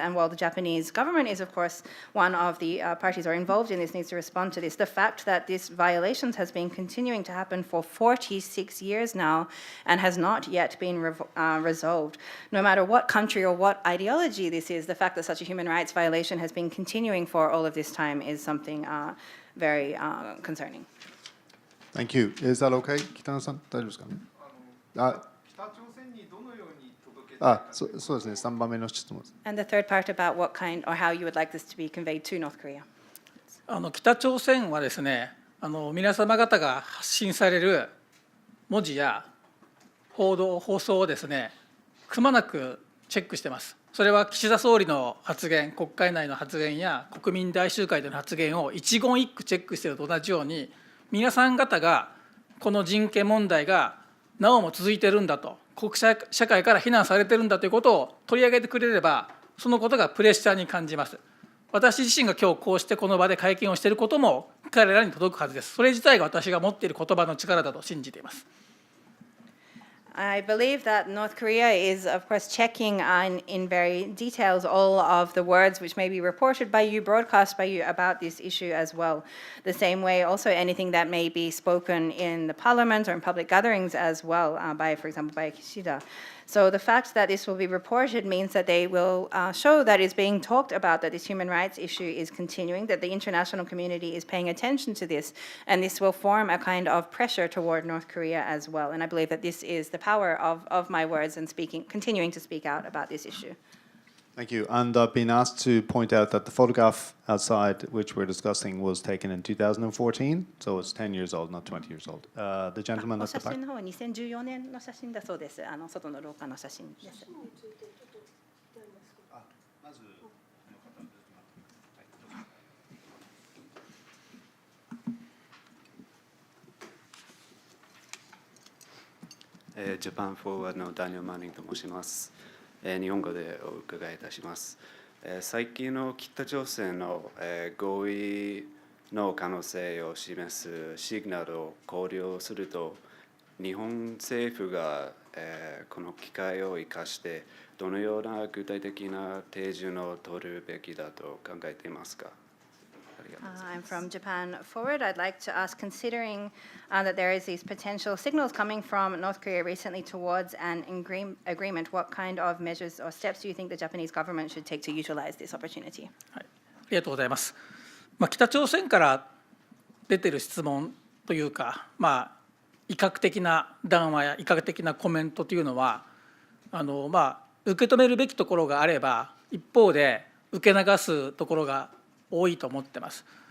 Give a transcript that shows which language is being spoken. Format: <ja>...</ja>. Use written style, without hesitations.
<en>And while the Japanese government is, of course, one of the parties are involved in this, needs to respond to this, the fact that this violations has been continuing to happen for 46 years now and has not yet been resolved. No matter what country or what ideology this is, the fact that such a human rights violation has been continuing for all of this time is something very concerning. Thank you. Is that okay?</en> <ja>北野さん、大丈夫ですかね。北朝鮮にどのように届けそうですね。3番目の質問です。</ja> <en>And the third part about what kind or how you would like this to be conveyed to North Korea.</en> <ja>北朝鮮はですね、皆様方が発信される文字や報送をですね、くまなくチェックしてます。それは岸田総理の発言、国会内の発言や国民大集会での発言を一言一句チェックしていると同じように、皆さん方がこの人権問題がなおも続いているんだと、国際社会から非難されているんだということを取り上げてくれれば、そのことがプレッシャーに感じます。私自身が今日こうしてこの場で会見をしていることも彼らに届くはずです。それ自体が私が持っている言葉の力だと信じています。</ja> <en>I believe that North Korea is, of course, checking in very details all of the words which may be reported by you, broadcast by you about this issue as well. The same way, also anything that may be spoken in the parliament or in public gatherings as well, by, for example, by Kishida. So the fact that this will be reported means that they will show that it's being talked about, that this human rights issue is continuing, that the international community is paying attention to this, and this will form a kind of pressure toward North Korea as well. And I believe that this is the power of my words and continuing to speak out about this issue. Thank you. And I've been asked to point out that the photograph outside, which we're discussing, was taken in 2014, so it's 10 years old, not 20 years old. The gentleman at the</en> <ja>写</ja> <en>back.</en> <ja>真の方は2014年の写真だそうです。外の廊下の写真です。ジャパンフォーワードのダニエル・マニングと申します。日本語でお伺いいたします。最近の北朝鮮の合意の可能性を示すシグナルを考慮すると、日本政府がこの機会を生かしてどのような具体的な手順を取るべきだと考えていますか。</ja> <en>I'm from Japan Forward. I'd like to ask, considering that there is these potential signals coming from North Korea recently towards an agreement, what kind of measures or steps do you think the Japanese government should take to utilize this opportunity?</en> <ja>はい、ありがとうございます。北朝鮮から出ている質問というか、威嚇的な談話や威嚇的なコメントというのは、受け止めるべきところがあれば、一方で受け流すところが多いと思っています。</ja>